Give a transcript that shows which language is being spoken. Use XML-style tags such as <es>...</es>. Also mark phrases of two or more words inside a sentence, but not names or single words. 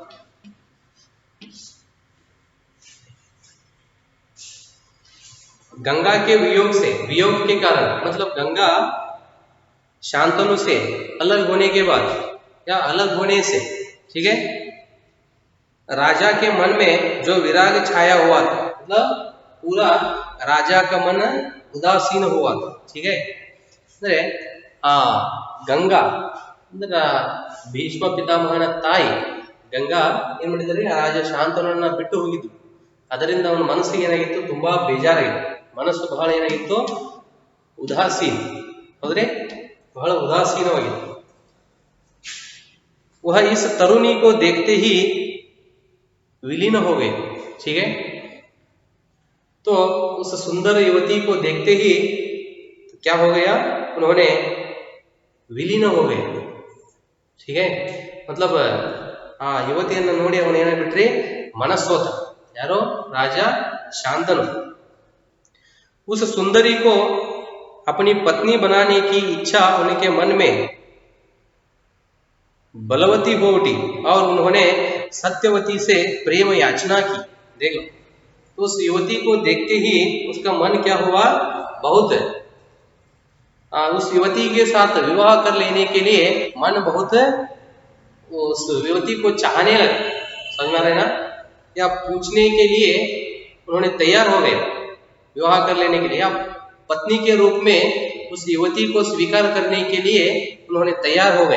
<hi>गंगा के वियोग से, वियोग के कारण मतलब गंगा शांतनु से अलग होने के बाद या अलग होने से, ठीक है, राजा के मन में जो विराग छाया हुआ था, मतलब पूरा राजा का मन उदासीन हुआ था, ठीक है।</hi> <kn>ಅಂದ್ರೆ ಆ ಗಂಗಾ ಅಂದ್ರೆ ಭೀಷ್ಮ ಪಿತಾಮಹನ ತಾಯಿ ಗಂಗಾ ಏನ್ ಮಾಡಿದ್ದಾರೆ, ರಾಜ ಶಾಂತನನ್ನ ಬಿಟ್ಟು ಹೋಗಿದ್ದು. ಅದರಿಂದ ಅವನ ಮನಸ್ಸಿಗೆ ಏನಾಗಿತ್ತು, ತುಂಬಾ ಬೇಜಾರಾಗಿತ್ತು, ಮನಸ್ಸು ಬಹಳ ಏನಾಗಿತ್ತು, ಉದಾಸೀನ, ಹೌದ್ರೆ ಬಹಳ ಉದಾಸೀನವಾಗಿತ್ತು.</kn> <hi>वह इस तरुणी को देखते ही विलीन हो गए, ठीक है। तो उस सुंदर युवती को देखते ही तो क्या हो गया, उन्होंने विलीन हो गए, ठीक है।</hi> <kn>मतलब ಆ ಯುವತಿಯನ್ನು ನೋಡಿ ಅವನು ಏನಾಗ್ಬಿಟ್ರಿ, ಮನಸ್ಸೋತ. ಯಾರೋ ರಾಜ शांतनु।</kn> <hi>उस सुंदरी को अपनी पत्नी बनाने की इच्छा उनके मन में बलवती हो उठी और उन्होंने सत्यवती से प्रेम याचना की। देख लो, तो उस युवती को देखते ही उसका मन क्या हुआ, बहुत उस युवती के साथ विवाह कर लेने के लिए मन बहुत उस युवती को चाहने लगे, समझ में आ रहा है ना, या पूछने के लिए उन्होंने तैयार हो गए विवाह कर लेने के लिए, या पत्नी के रूप में उस युवती को स्वीकार करने के लिए उन्होंने तैयार हो गए।</hi>